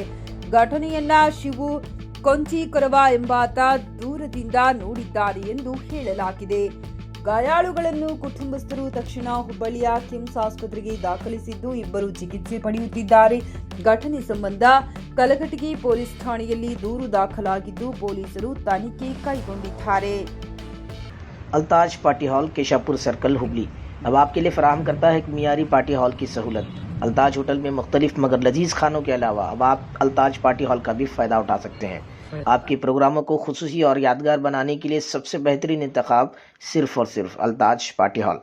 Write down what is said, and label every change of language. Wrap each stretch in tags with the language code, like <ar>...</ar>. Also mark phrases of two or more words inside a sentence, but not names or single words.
<kn>ಘಟನೆಯನ್ನ ಶಿವು ಕೊಂಚಿಕೊರವ ಎಂಬಾತ ದೂರದಿಂದ ನೋಡಿದ್ದಾರೆ ಎಂದು ಹೇಳಲಾಗಿದೆ. ಗಾಯಾಳುಗಳನ್ನು ಕುಟುಂಬಸ್ಥರು ತಕ್ಷಣ ಹುಬ್ಬಳ್ಳಿಯ ಕಿಮ್ಸ್ ಆಸ್ಪತ್ರೆಗೆ ದಾಖಲಿಸಿದ್ದು, ಇಬ್ಬರು ಚಿಕಿತ್ಸೆ ಪಡೆಯುತ್ತಿದ್ದಾರೆ. ಘಟನೆ ಸಂಬಂಧ ಕಲಘಟಗಿ ಪೊಲೀಸ್ ಠಾಣೆಯಲ್ಲಿ ದೂರು ದಾಖಲಾಗಿದ್ದು, ಪೊಲೀಸರು ತನಿಖೆ ಕೈಗೊಂಡಿದ್ದಾರೆ.</kn> <ur>الطاج پارٹی ہال، کیشاپور سرکل، ہبلی اب آپ کے لیے فراہم کرتا ہے ایک معیاری پارٹی ہال کی سہولت. الطاج ہوٹل میں مختلف مگر لذیذ کھانوں کے علاوہ اب آپ الطاج پارٹی ہال کا بھی فائدہ اٹھا سکتے ہیں. آپ کے پروگراموں کو خصوصی اور یادگار بنانے کے لیے سب سے بہترین انتخاب صرف اور صرف الطاج پارٹی ہال.</ur>